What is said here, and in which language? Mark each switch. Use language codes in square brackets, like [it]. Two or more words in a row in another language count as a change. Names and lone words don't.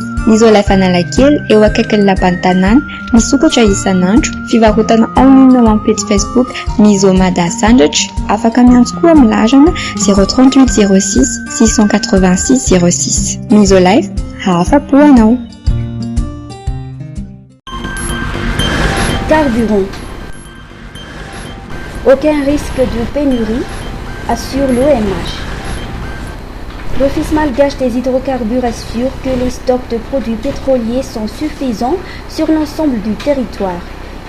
[mg] Ny Isolife Analakely eo akaikin'ny lapan'ny tanàna, misokatra isan'andro, fivarotana online ao amin'ny page Facebook Misomada Sandwich, afaka miantso koa amin'ny larana 038 06 686 06. Isolife, afapo anao. [fr] Carburant. Aucun risque de pénurie, assure l'OMH. L'Office malgache des hydrocarbures assure que les stocks de produits pétroliers sont suffisants sur l'ensemble du territoire.